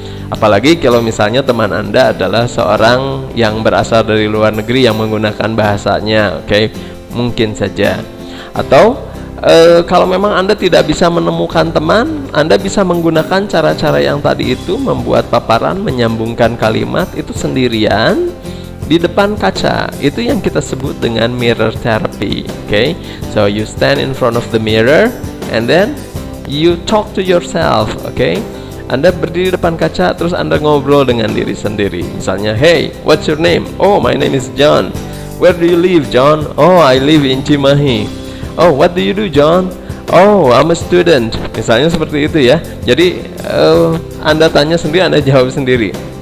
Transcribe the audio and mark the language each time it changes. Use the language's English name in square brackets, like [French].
[Indonesian] Apalagi kalau misalnya teman Anda adalah seorang yang berasal dari luar negeri yang menggunakan bahasanya, mungkin saja. Atau kalau memang Anda tidak bisa menemukan teman, Anda bisa menggunakan cara-cara yang tadi itu, membuat paparan, menyambungkan kalimat itu sendirian di depan kaca. Itu yang kita sebut dengan mirror therapy. [English] So you stand in front of the mirror and then you talk to yourself. [Indonesian] Anda berdiri depan kaca, terus Anda ngobrol dengan diri sendiri. Misalnya, [English] hey, what's your name? Oh, my name is John. Where do you live, John? Oh, I live in Cimahi. Oh, what do you do, John? Oh, I'm a student. [Indonesian] Misalnya seperti itu ya. Jadi Anda tanya sendiri, Anda jawab sendiri.